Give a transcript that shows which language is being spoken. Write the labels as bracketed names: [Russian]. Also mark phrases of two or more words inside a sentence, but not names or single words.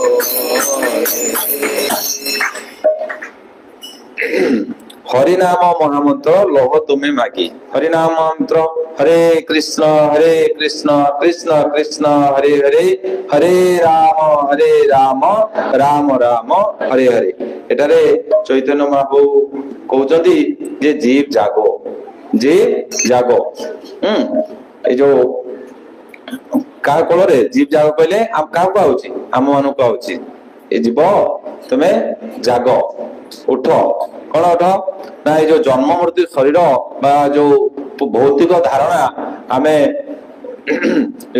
[Bangla] হরিনাম মহামন্ত্র লহ তুমি মাগি হরিনাম মন্ত্র হরে কৃষ্ণ কৃষ্ণ কৃষ্ণ হরে হরে হরে রাম রাম রাম হরে হরে এটারে চৈতন্য মহাপ্রভু কହୁଛନ୍ତି যে জীব জাগো [Odia] এই ଯୋଉ କାହା କୋଳରେ ଜୀବ ଜାଗ କହିଲେ କାହାକୁ ଆଉଛି ଆମ ମାନଙ୍କୁ ଆଉଛି ଏ ଜୀବ ତୁମେ ଜାଗ ଉଠ କଣ ଉଠ ନା ଏଇ ଯୋଉ ଜନ୍ମ ମୃତ୍ୟୁ ଶରୀର ବା ଯୋଉ ଭୌତିକ ଧାରଣା ଆମେ ଯୋଉ